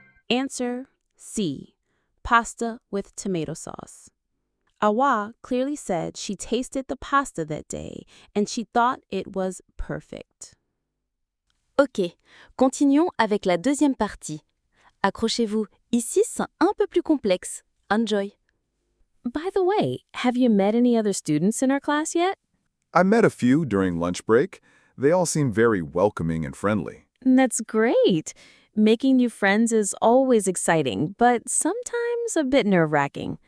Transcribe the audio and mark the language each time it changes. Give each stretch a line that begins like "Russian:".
English: Answer C. Pasta with tomato sauce. Awa clearly said she tasted the pasta that day and she thought it was perfect.
French: Ok, continuons avec la deuxième partie. Accrochez-vous, ici c'est un peu plus complexe.
English: Enjoy. By the way, have you met any other students in our class yet? I met a few during lunch break. They all seem very welcoming and friendly. That's great. Making new friends is always exciting, but sometimes a bit nerve-wracking.